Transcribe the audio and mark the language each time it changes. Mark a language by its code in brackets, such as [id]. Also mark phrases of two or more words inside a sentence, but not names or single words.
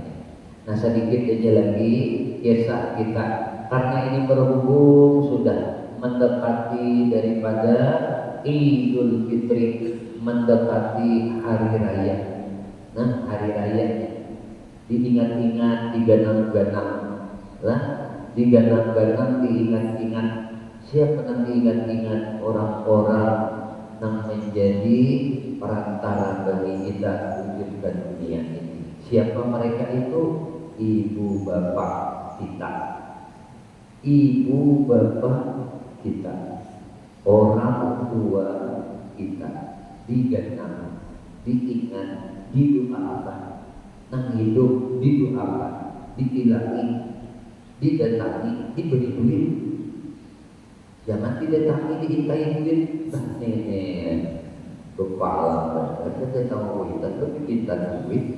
[id] Nah sedikit aja lagi kisah kita, karena ini berhubung sudah mendekati daripada Idul Fitri, mendekati hari raya. Nah hari raya diingat-ingat, diganang-ganang lah, diganang-ganang, diingat-ingat. Siapa yang diingat-ingat? Orang-orang yang menjadi perantara bagi kita wujudkan dunia ini. Siapa mereka itu? Ibu bapak kita, ibu bapak kita, orang tua kita, diganang, diingat, didoakan, nang hidup didoakan, ditilangi, didatangi, diberi duit. Jangan didatangi, diintai duit. Nah nenek kepala kita tahu kita lebih pintar duit.